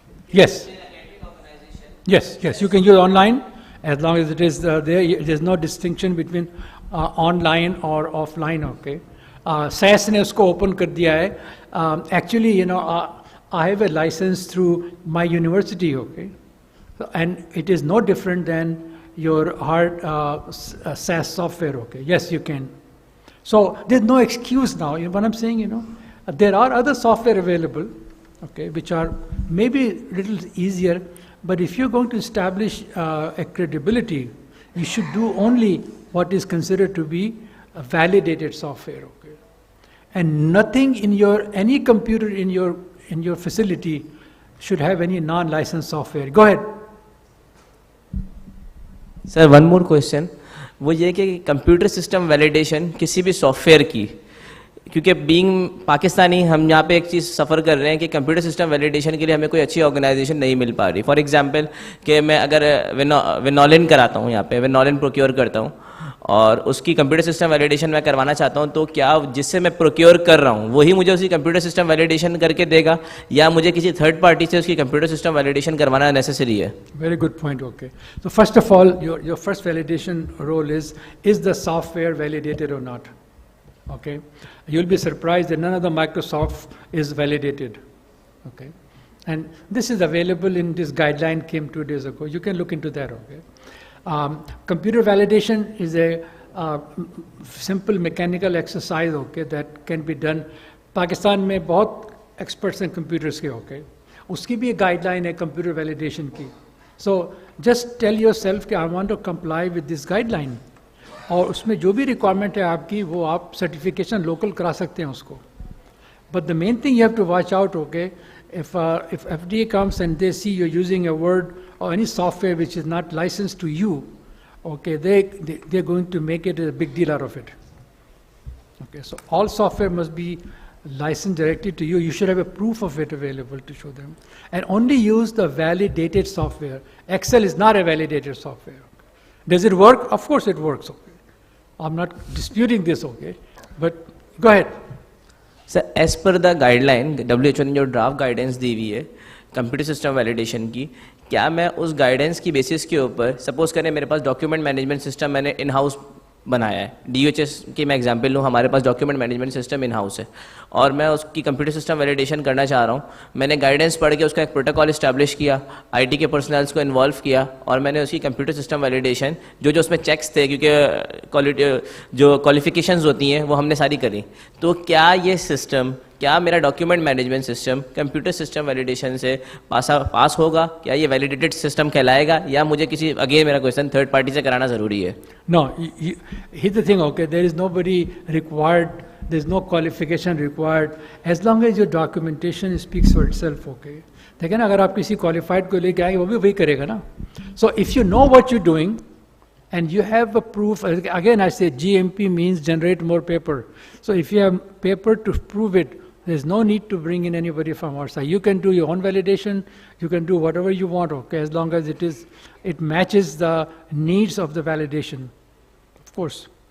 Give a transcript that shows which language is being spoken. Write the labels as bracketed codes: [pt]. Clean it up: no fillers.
[en] Yes. Yes, yes, you can use online as long as it is there's no distinction between online or offline, okay. [hi] SAS ने उसको open कर दिया है. [en] Actually, you know, I have a license through my university, okay, and it is no different than your hard SAS software, okay. Yes, you can. So there's no excuse now. You know what I'm saying, There are other software available, okay, which are maybe a little easier, but if you're going to establish a credibility, you should do only what is considered to be a validated software, okay? And nothing in any computer in your facility should have any non-licensed software. Go ahead. [hi] Sir one more question, वो ये कि computer system validation किसी भी software की, क्योंकि being Pakistani हम यहाँ पे एक चीज़ सफ़र कर रहे हैं कि कंप्यूटर सिस्टम वैलिडेशन के लिए हमें कोई अच्छी ऑर्गेनाइजेशन नहीं मिल पा रही. फॉर एग्जांपल कि मैं अगर विनोलिन कराता हूँ, यहाँ पे विनोलिन प्रोक्योर करता हूँ और उसकी कंप्यूटर सिस्टम वैलिडेशन मैं करवाना चाहता हूँ, तो क्या जिससे मैं प्रोक्योर कर रहा हूँ वही मुझे उसकी कंप्यूटर सिस्टम वैलिडेशन करके देगा या मुझे किसी थर्ड पार्टी से उसकी कंप्यूटर सिस्टम वैलिडेशन करवाना नेसेसरी है? [en] Very good point, okay. So first of all, your first validation role is the software validated or not? Okay. You'll be surprised that none of the Microsoft is validated, okay. And this is available in this guideline came 2 days ago. You can look into that, okay. Computer validation is a simple mechanical exercise, okay, that can be done. [hi] Pakistan में बहुत [en] experts in computers [hi] के, okay. उसकी भी एक guideline है computer validation की. [en] So just tell yourself कि I want to comply with this guideline. [hi] और उसमें जो भी requirement है आपकी वो आप certification local करा सकते हैं उसको. [en] But the main thing you have to watch out, okay, if FDA comes and they see you're using a word or any software which is not licensed to you, okay, they're going to make it a big deal out of it. Okay, so all software must be licensed directly to you. You should have a proof of it available to show them. And only use the validated software. Excel is not a validated software. Does it work? Of course it works, okay. I'm not disputing this, okay, but go ahead. [hi] Sir as per the guideline WHO ने जो draft guidance दी हुई है computer system validation की, क्या मैं उस guidance की basis के ऊपर, सपोज करें मेरे पास डॉक्यूमेंट मैनेजमेंट सिस्टम मैंने इन हाउस बनाया है, DHS की मैं एग्जांपल लूँ, हमारे पास document management system in house है और मैं उसकी कंप्यूटर सिस्टम वैलिडेशन करना चाह रहा हूँ. मैंने गाइडेंस पढ़ के उसका एक प्रोटोकॉल इस्टेब्लिश किया, IT के पर्सनल्स को इन्वॉल्व किया और मैंने उसकी कंप्यूटर सिस्टम वैलिडेशन जो उसमें चेक्स थे, क्योंकि क्वालिटी जो क्वालिफिकेशंस होती हैं वो हमने सारी करी, तो क्या ये सिस्टम, क्या मेरा document management system computer system validation से पास होगा? क्या ये वैलिडेटेड सिस्टम कहलाएगा या मुझे किसी, अगेन मेरा क्वेश्चन, थर्ड पार्टी से कराना ज़रूरी है? [en] No, here's the thing, okay, there is nobody required, there is no qualification required, as long as your documentation speaks for itself, okay. [hi] लेकिन अगर आप किसी qualified को लेके आएंगे वो भी वही करेगा ना. [en] So if you know what you're doing and you have a proof, again I say GMP means generate more paper. So if you have paper to prove it, there's no need to bring in anybody from outside. You can do your own validation, you can do whatever you want, okay, as long as it matches the needs of the validation, of course.